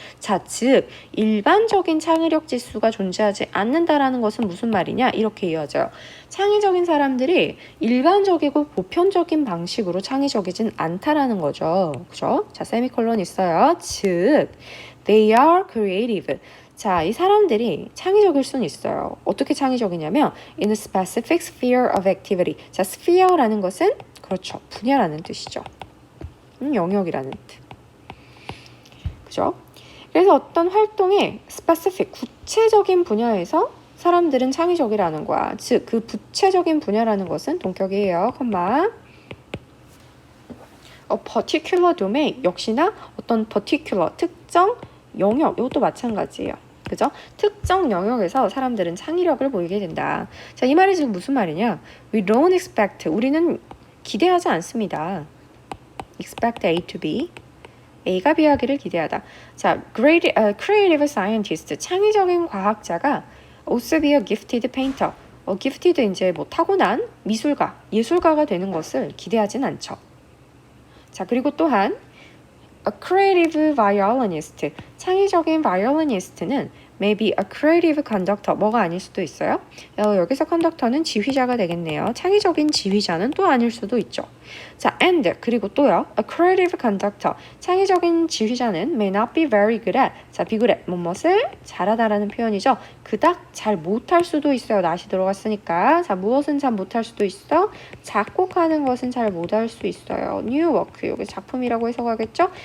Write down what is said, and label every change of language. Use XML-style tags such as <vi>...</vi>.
<ko>자, 즉 일반적인 창의력 지수가 존재하지 않는다라는 것은 무슨 말이냐? 이렇게 이어져요. 창의적인 사람들이 일반적이고 보편적인 방식으로 창의적이진 않다라는 거죠. 그죠? 자, 세미콜론 있어요. 즉</ko> <en>they are creative.</en> <ko>자, 이 사람들이 창의적일 수는 있어요. 어떻게 창의적이냐면</ko> <en>in a specific sphere of activity.</en> <ko>자, sphere라는 것은 그렇죠. 분야라는 뜻이죠. 영역이라는 뜻. 그죠? 그래서 어떤 활동의 specific, 구체적인 분야에서 사람들은 창의적이라는 거야. 즉, 그 구체적인 분야라는 것은 동격이에요. 컴마.</ko> <en>particular domain,</en> <ko>역시나 어떤 particular, 특정 영역, 이것도 마찬가지예요. 그죠? 특정 영역에서 사람들은 창의력을 보이게 된다. 자, 이 말이 지금 무슨 말이냐?</ko> <en>We don't expect,</en> <ko>우리는 기대하지 않습니다.</ko> <en>expect A to B,</en> <ko>A가 B하기를 기대하다. 자,</ko> <en>creative scientist,</en> <ko>창의적인 과학자가</ko> <en>also be a gifted painter,</en> <ko>gifted 이제 뭐 타고난 미술가, 예술가가 되는 것을 기대하진 않죠. 자, 그리고 또한</ko> <en>a creative violinist,</en> <ko>창의적인 violinist는</ko> <en>maybe a creative conductor,</en> <ko>뭐가 아닐 수도 있어요. 여기서 conductor는 지휘자가 되겠네요. 창의적인 지휘자는 또 아닐 수도 있죠. 자, and 그리고 또요,</ko> <en>a creative conductor,</en> <ko>창의적인 지휘자는</ko> <en>may not be very good at,</en> <ko>자,</ko> <en>be good at,</en> <ko>무엇을 잘하다라는 표현이죠. 그닥 잘 못할 수도 있어요. not이 들어갔으니까. 자, 무엇은 잘 못할 수도 있어? 작곡하는 것은 잘 못할 수 있어요.</ko> <en>new work,</en> <ko>여기 작품이라고 해석하겠죠.</ko>